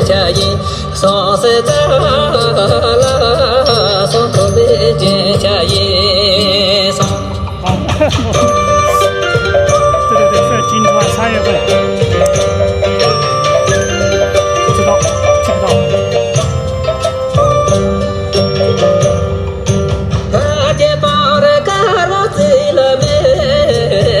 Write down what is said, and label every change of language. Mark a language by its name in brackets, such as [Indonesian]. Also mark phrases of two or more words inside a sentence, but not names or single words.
[Chinese] ye so se ta la so to be jin cha ye so 好，对对对，是金川3月份，不知道，记不到。大街旁的嘎罗子了没？